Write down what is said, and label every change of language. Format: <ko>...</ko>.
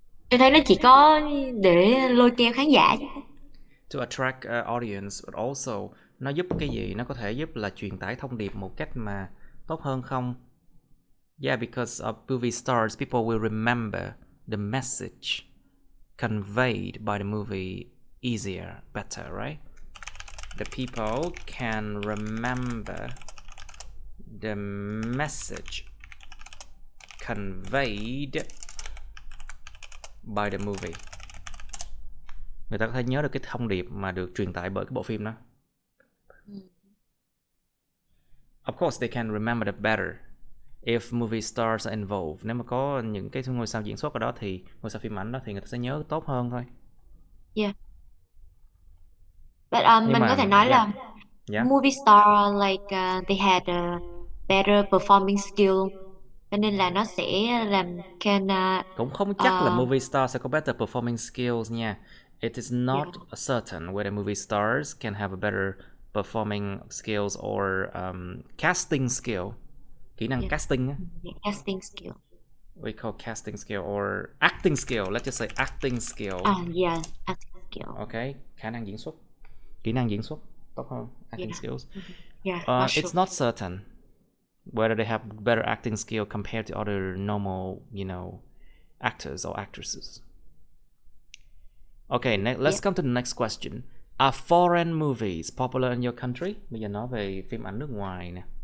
<vi>Tôi thấy nó chỉ có để lôi kéo khán giả chứ.</vi> <en>To attract audience, but also</en> <vi>nó giúp cái gì? Nó có thể giúp là truyền tải thông điệp một cách mà tốt hơn không?</vi> <en>Yeah, because of movie stars, people will remember the message conveyed by the movie easier, better, right? The people can remember the message conveyed by the movie.</en> <vi>Người ta có thể nhớ được cái thông điệp mà được truyền tải bởi cái bộ phim đó.</vi> <en>Of course, they can remember it better if movie stars are involved.</en> <vi>Nếu mà có những cái ngôi sao diễn xuất ở đó thì ngôi sao phim ảnh đó thì người ta sẽ nhớ tốt hơn thôi.</vi> <en>Yeah.</en> <vi>But mình có thể nói là</vi> <en>movie star like they had a better performing skill,</en> <vi>cho nên là nó sẽ làm cũng không chắc là movie star sẽ có</vi> <en>better performing skills</en> <vi>nha.</vi> <en>It is not certain whether movie stars can have a better performing skills or casting skill.</en> <vi>Kỹ năng casting á.</vi> <en>Casting skill. We call casting skill or acting skill. Let's just say acting skill. Yeah, acting skill.</en> <vi>Okay, khả năng diễn xuất. Kỹ năng diễn xuất tốt hơn</vi> <en>acting skills. Yeah, it's not certain whether they have better acting skill compared to other normal, you know, actors or actresses. Okay, let's come to the next question. Are foreign movies popular in your country?</en> <vi>Bây giờ nói về phim ảnh nước ngoài nè.</vi>